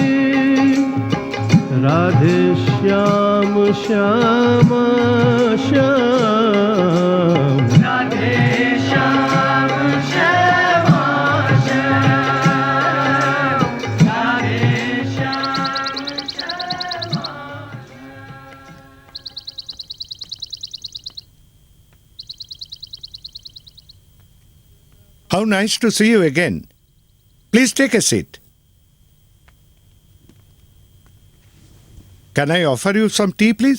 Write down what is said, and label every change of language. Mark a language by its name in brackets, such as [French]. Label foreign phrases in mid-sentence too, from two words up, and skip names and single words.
[Hindi] राधे श्याम श्यामा श्याम, राधे श्याम श्यामा श्याम, राधे श्याम श्यामा। [English] How nice to see you again. Please take a seat. Can I offer you some tea, please?